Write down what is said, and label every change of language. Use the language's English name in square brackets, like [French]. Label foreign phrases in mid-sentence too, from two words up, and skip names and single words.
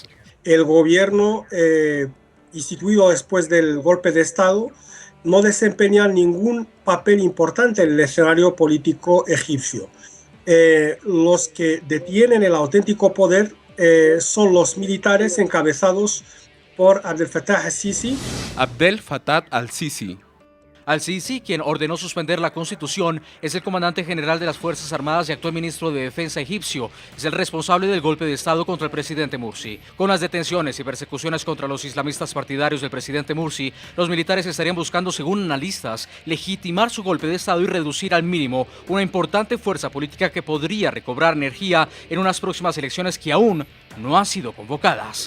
[Spanish] El gobierno instituido después del golpe de Estado no desempeña ningún papel importante en el escenario político egipcio. Los que detienen el auténtico poder son los militares encabezados por Abdel Fattah al-Sisi. Abdel Fattah al-Sisi. Al-Sisi, quien ordenó suspender la Constitución, es el comandante general de las Fuerzas Armadas y actual ministro de Defensa egipcio. Es el responsable del golpe de Estado contra el presidente Morsi. Con las detenciones y persecuciones contra los islamistas partidarios del presidente Morsi, los militares estarían buscando, según analistas, legitimar su golpe de Estado y reducir al mínimo una importante fuerza política que podría recobrar energía en unas próximas elecciones que aún no han sido convocadas.